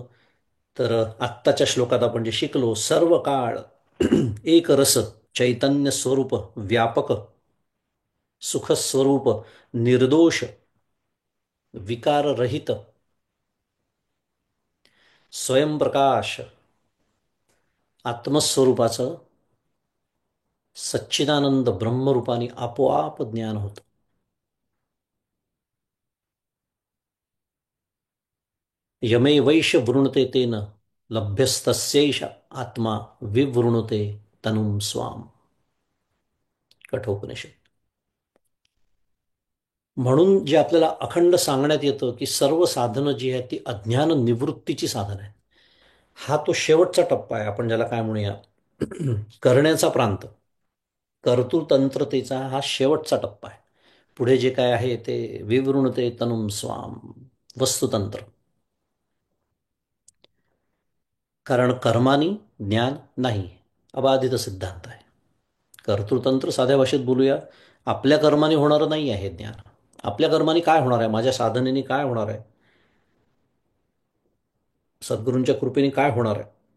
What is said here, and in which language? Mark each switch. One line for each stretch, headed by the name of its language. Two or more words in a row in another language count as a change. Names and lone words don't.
Marathi: तर आत्ताच्या श्लोकात आपण जे शिकलो, सर्व काळ एक रस चैतन्य स्वरूप व्यापक सुखस्वरूप निर्दोष विकाररहित स्वयंप्रकाश आत्मस्वरूपाचं सच्चिदानंद ब्रह्मरूपाने आपोआप ज्ञान होतं.
Sanskrit: यमे वैश वृणते तेन लभ्यस्तस्यैष आत्मा विवृणुते तनुम स्वाम.
Marathi: कठोपनिषद. म्हणून जे आपल्याला अखंड सांगण्यात येतं की सर्व साधनं जी आहेत ती अज्ञान निवृत्तीची साधन आहे. हा तो शेवटचा टप्पा आहे, आपण ज्याला काय म्हणूया करण्याचा प्रांत, कर्तृतंत्रतेचा हा शेवटचा टप्पा आहे. पुढे जे काय आहे ते
Sanskrit: विवृणते तनुम स्वाम,
Marathi: वस्तुतंत्र. कारण कर्मानी ज्ञान नाही, अबाधित सिद्धांत आहे. कर्तृतंत्र साध्या भाषेत बोलूया, आपल्या कर्माने होणारं नाही आहे ज्ञान. आपल्या कर्माने काय होणार आहे? माझ्या साधनेने काय होणार आहे? सद्गुरूंच्या कृपेने काय होणार आहे?